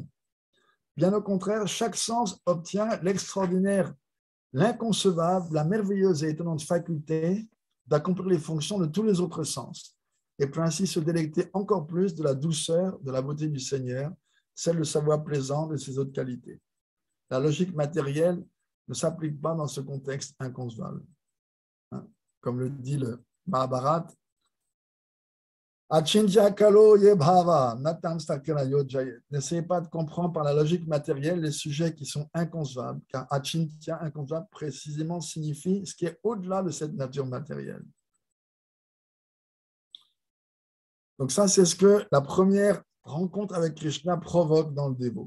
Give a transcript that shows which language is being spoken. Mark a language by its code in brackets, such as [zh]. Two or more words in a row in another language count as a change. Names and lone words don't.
[fr] Bien au contraire, chaque sens obtient l'extraordinaire, l'inconcevable, la merveilleuse et étonnante faculté d'accomplir les fonctions de tous les autres sens et peut ainsi se délecter encore plus de la douceur, de la beauté du Seigneur, celle de sa voix plaisante et de ses autres qualités. La logique matérielle ne s'applique pas dans ce contexte inconcevable. Comme le dit le Mahabharat, [sa] अचिन्त्या खलु ये भावा न तां तर्केण योजयेत्. [fr] N'essayez pas de comprendre par la logique matérielle les sujets qui sont inconcevables, car achintya, inconcevable, précisément signifie ce qui est au-delà de cette nature matérielle. Donc ça, c'est ce que la première rencontre avec Krishna provoque dans le dévot.